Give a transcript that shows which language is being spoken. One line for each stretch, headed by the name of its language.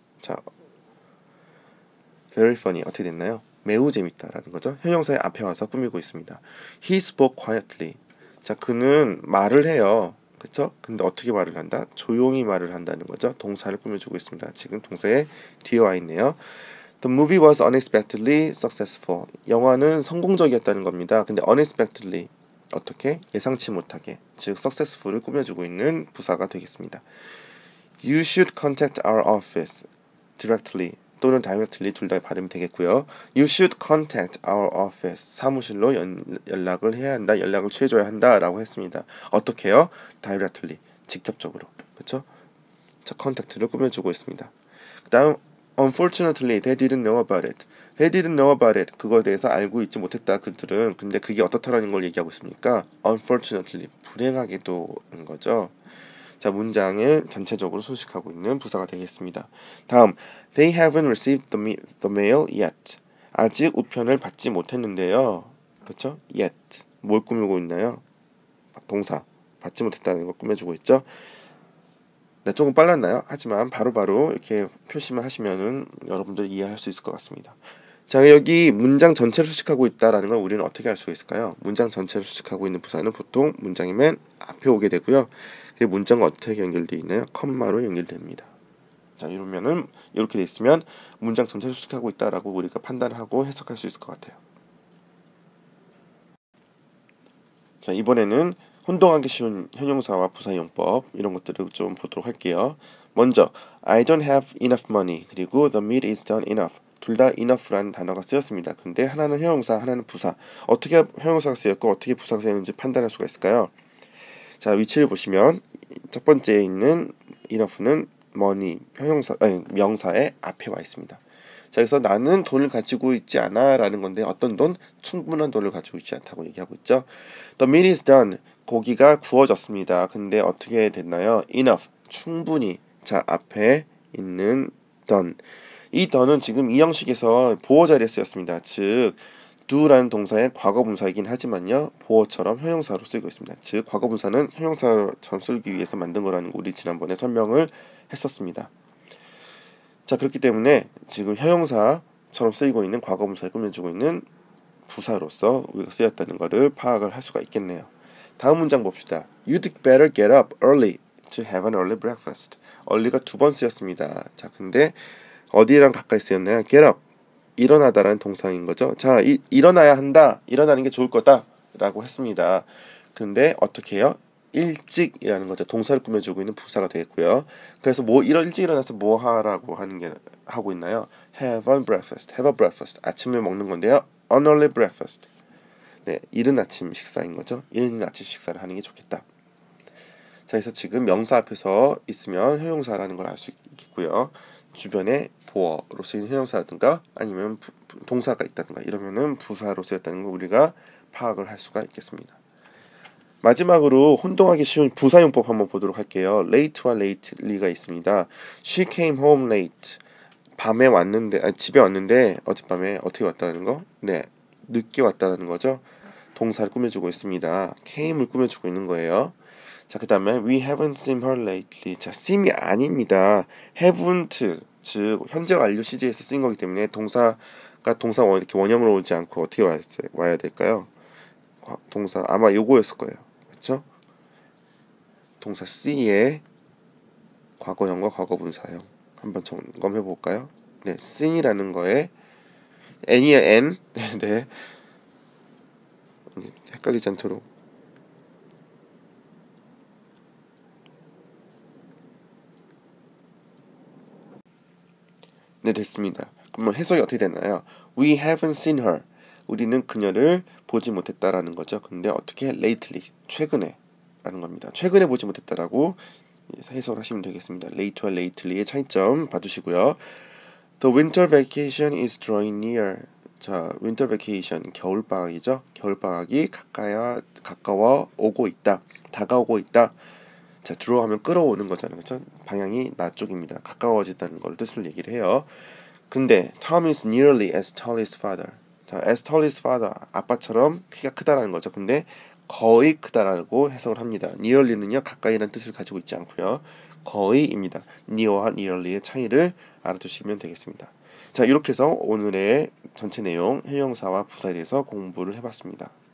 Korean: 자,
English: very funny
Korean: 어떻게 됐나요? 매우 재밌다라는 거죠. 형용사의 앞에 와서 꾸미고 있습니다.
English: He spoke quietly.
Korean: 자, 그는 말을 해요. 그쵸? 근데 어떻게 말을 한다? 조용히 말을 한다는 거죠. 동사를 꾸며주고 있습니다. 지금 동사에 뒤에 와 있네요.
English: The movie was unexpectedly successful.
Korean: 영화는 성공적이었다는 겁니다. 근데 unexpectedly, 어떻게? 예상치 못하게, 즉 successful을 꾸며주고 있는 부사가 되겠습니다.
English: You should contact our office directly
Korean: 또는
English: directly,
Korean: 둘 다 발음이 되겠고요.
English: You should contact our office.
Korean: 사무실로 연락을 해야 한다, 연락을 취해줘야 한다라고 했습니다. 어떻게요? directly, 직접적으로. 그렇죠? 자, contact를 꾸며주고 있습니다. 그 다음
English: Unfortunately, they didn't know about it. They didn't know about it.
Korean: 그거에 대해서 알고 있지 못했다, 그들은. 근데 그게 어떻다라는 걸 얘기하고 있습니까? Unfortunately, 불행하게도인 거죠. 자, 문장을 전체적으로 수식하고 있는 부사가 되겠습니다. 다음,
English: They haven't received the mail yet.
Korean: 아직 우편을 받지 못했는데요. 그렇죠? Yet. 뭘 꾸미고 있나요? 동사. 받지 못했다는 걸 꾸며주고 있죠. 네, 조금 빨랐나요? 하지만 바로바로 이렇게 표시만 하시면은 여러분들이 이해할 수 있을 것 같습니다. 자, 여기 문장 전체를 수식하고 있다라는 걸 우리는 어떻게 알 수가 있을까요? 문장 전체를 수식하고 있는 부사는 보통 문장이 맨 앞에 오게 되고요. 그리고 문장과 어떻게 연결되어 있나요? 컴마로 연결됩니다. 자, 이러면은 이렇게 돼 있으면 문장 전체를 수식하고 있다라고 우리가 판단하고 해석할 수 있을 것 같아요. 자, 이번에는 혼동하기 쉬운 형용사와 부사 이용법 이런 것들을 좀 보도록 할게요. 먼저
English: I don't have enough money
Korean: 그리고
English: the meat is done enough
Korean: 둘 다 enough라는 단어가 쓰였습니다. 근데 하나는 형용사 하나는 부사 어떻게 형용사가 쓰였고 어떻게 부사가 쓰였는지 판단할 수가 있을까요? 자 위치를 보시면 첫 번째에 있는 enough는 money 명사의 앞에 와 있습니다. 자 그래서 나는 돈을 가지고 있지 않아 라는 건데 어떤 돈? 충분한 돈을 가지고 있지 않다고 얘기하고 있죠.
English: The meat is done
Korean: 고기가 구워졌습니다. 근데 어떻게 됐나요? enough 충분히 자 앞에 있는 done 이 done은 지금 이 형식에서 보어 자리에 쓰였습니다. 즉 do라는 동사의 과거 분사이긴 하지만요 보어처럼 형용사로 쓰이고 있습니다. 즉 과거 분사는 형용사처럼 쓰기 위해서 만든 거라는 거 우리 지난번에 설명을 했었습니다. 자 그렇기 때문에 지금 형용사처럼 쓰이고 있는 과거 분사를 꾸며주고 있는 부사로서 우리가 쓰였다는 것을 파악을 할 수가 있겠네요. 다음 문장 봅시다.
English: You'd better get up early to have an early breakfast.
Korean: early가 두 번 쓰였습니다. 자 근데 어디랑 가까이 쓰였나요? get up 일어나다라는 동사인 거죠. 자 일어나야 한다 일어나는 게 좋을 거다 라고 했습니다. 근데 어떻게 해요? 일찍이라는 거죠. 동사를 꾸며주고 있는 부사가 되겠고요. 그래서 일찍 일어나서 뭐 하라고 하고 있나요?
English: Have a breakfast. Have a breakfast.
Korean: 아침을 먹는 건데요.
English: An early breakfast.
Korean: 네, 이른 아침 식사인 거죠. 이른 아침 식사를 하는 게 좋겠다. 자, 그래서 지금 명사 앞에서 있으면 형용사라는 걸 알 수 있겠고요. 주변에 보어로 쓰이는 형용사라든가 아니면 동사가 있다든가 이러면은 부사로 쓰였다는 거 우리가 파악을 할 수가 있겠습니다. 마지막으로 혼동하기 쉬운 부사용법 한번 보도록 할게요. late와 lately가 있습니다.
English: She came home late.
Korean: 밤에 왔는데 집에 왔는데 어젯밤에 어떻게 왔다는 거? 네, 늦게 왔다는 거죠. 동사를 꾸며주고 있습니다. came을 꾸며주고 있는 거예요. 자, 그 다음에
English: we haven't seen her lately.
Korean: 자, seem이 아닙니다. haven't 즉 현재 완료 시제에서 쓰인 거기 때문에 동사가 이렇게 원형으로 오지 않고 어떻게 와야 될까요? 동사 아마 요거였을 거예요. 그렇죠? 동사 C의 과거형과 과거분사형 한번 점검해 볼까요? 네, seen이라는 거에 n이에요, n. 네. 헷갈리지 않도록. 네, 됐습니다. 그러면 해석이 어떻게 되나요?
English: We haven't seen her.
Korean: 우리는 그녀를 보지 못했다라는 거죠. 근데 어떻게 lately 최근에 라는 겁니다. 최근에 보지 못했다라고 해석을 하시면 되겠습니다. late와 lately의 차이점 봐주시고요.
English: The winter vacation is drawing near.
Korean: 자, winter vacation 겨울 방학이죠. 겨울 방학이 가까워 오고 있다. 다가오고 있다. 자, draw 하면 끌어오는 거잖아요. 그렇죠? 방향이 나 쪽입니다. 가까워진다는 걸 뜻을 얘기를 해요. 근데
English: Tom is nearly as tall as father.
Korean: 자,
English: as tall as father.
Korean: 아빠처럼 키가 크다라는 거죠. 근데 거의 크다라고 해석을 합니다. nearly는요 가까이라는 뜻을 가지고 있지 않고요. 거의입니다. near와 nearly의 차이를 알아두시면 되겠습니다. 자, 이렇게 해서 오늘의 전체 내용 형용사와 부사에 대해서 공부를 해봤습니다.